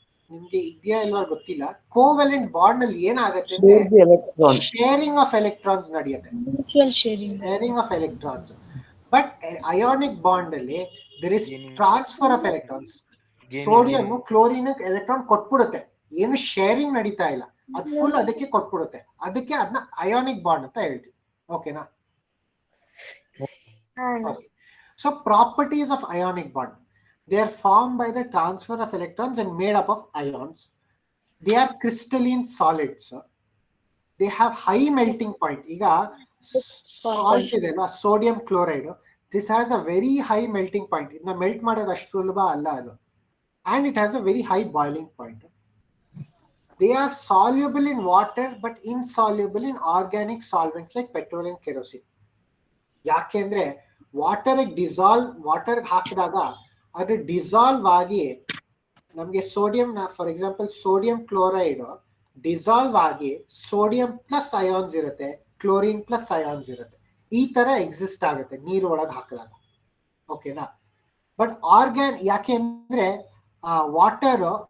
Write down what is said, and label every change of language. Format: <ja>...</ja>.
<kn>ನಿಮ್ಗೆ ಇದೆಯಾ ಇಲ್ವಾ ಗೊತ್ತಿಲ್ಲ. ಕೋವ್ಯಾಲೆಂಟ್ ಬಾಂಡ್ ಅಲ್ಲಿ ಏನಾಗುತ್ತೆ ಅಂದ್ರೆ ಶೇರಿಂಗ್ ಆಫ್ ಎಲೆಕ್ಟ್ರಾನ್ಸ್ ನಡೆಯುತ್ತೆ, sharing of electrons.</kn> <en>But ionic bond ಅಲ್ಲಿ there is transfer of electrons.</en> <kn>Sodium chlorine electron ಕೊಟ್ಬಿಡುತ್ತೆ, ಏನು ಶೇರಿಂಗ್ ನಡೀತಾ ಇಲ್ಲ, ಅದು ಫುಲ್ ಅದಕ್ಕೆ ಕೊಟ್ಬಿಡುತ್ತೆ. ಅದಕ್ಕೆ ಅದನ್ನ ಅಯಾನಿಕ್ ಬಾಂಡ್ ಅಂತ ಹೇಳ್ತೀವಿ. ಓಕೆನಾ?</kn> <en>So properties of ionic bond, they are formed by the transfer of electrons and made up of ions. They are crystalline solids. They have high melting point.</en> <kn>Iga salt idella,</kn> <en>sodium chloride, this has a very high melting point.</en> <kn>Idna melt ಮಾಡೋದು ಅಷ್ಟು ಸುಲಭ ಅಲ್ಲ ಅದು.</kn> <en>And it has a very high boiling point. They are soluble in water but insoluble in organic solvents like petrol and kerosene.</en> <kn>ಯಾಕೆಂದ್ರೆ water ಹಾಕಿದಾಗ ಅದು dissolve ಆಗಿ ನಮಗೆ sodium, for example sodium chloride dissolve ಆಗಿ ಸೋಡಿಯಂ ಪ್ಲಸ್ ಅಯಾನ್ಸ್ ಇರುತ್ತೆ, chlorine plus ions ಇರುತ್ತೆ. ಈ ತರ ಎಕ್ಸಿಸ್ಟ್ ಆಗುತ್ತೆ ನೀರು ಒಳಗೆ ಹಾಕಿದಾಗ. ಓಕೆನಾ? ಬಟ್ ಯಾಕೆಂದ್ರೆ ವಾಟರ್</kn>